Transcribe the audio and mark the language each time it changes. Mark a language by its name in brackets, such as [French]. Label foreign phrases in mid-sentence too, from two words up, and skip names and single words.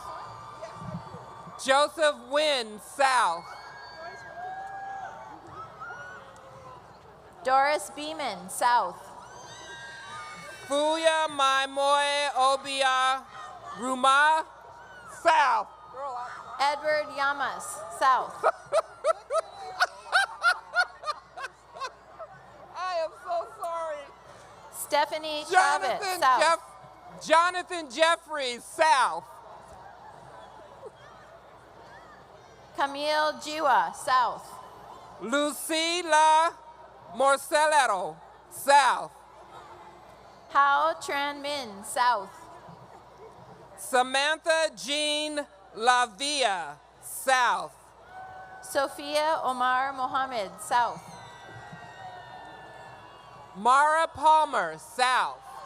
[English] Joseph Wynn, South. Doris Beeman South. Fuya Maimoe Obia Ruma, South. Edward Yamas South. I am so sorry. Stephanie Chavez South. Jonathan Jeffries, South. Camille Jiwa South. Lucila Morcelero, South. Hao Tran Min South. Samantha Jean Lavia, South. Sophia Omar Mohammed South. Mara Palmer, South.